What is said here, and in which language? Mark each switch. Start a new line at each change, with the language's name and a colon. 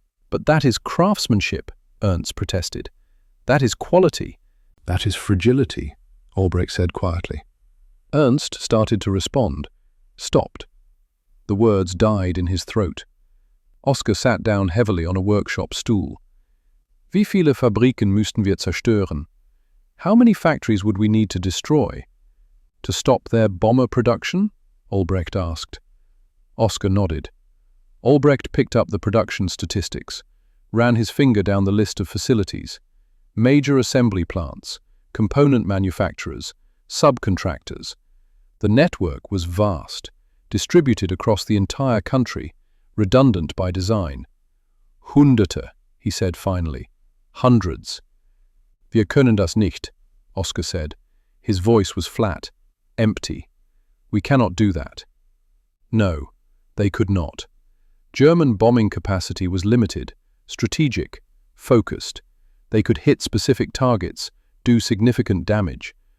English: But that is craftsmanship, Ernst protested. That is quality. That is fragility, Albrecht said quietly. Ernst started to respond, stopped. The words died in his throat. Oskar sat down heavily on a workshop stool.
German: Wie viele Fabriken müssten wir zerstören?
English: How many factories would we need to destroy? To stop their bomber production? Albrecht asked. Oskar nodded. Albrecht picked up the production statistics, ran his finger down the list of facilities. Major assembly plants, component manufacturers, subcontractors. The network was vast, distributed across the entire country, redundant by design.
German: Hunderte,
English: he said finally. Hundreds.
German: Wir können das nicht, Oskar
English: said. His voice was flat, empty. We cannot do that. No, they could not. German bombing capacity was limited, strategic, focused. They could hit specific targets, do significant damage.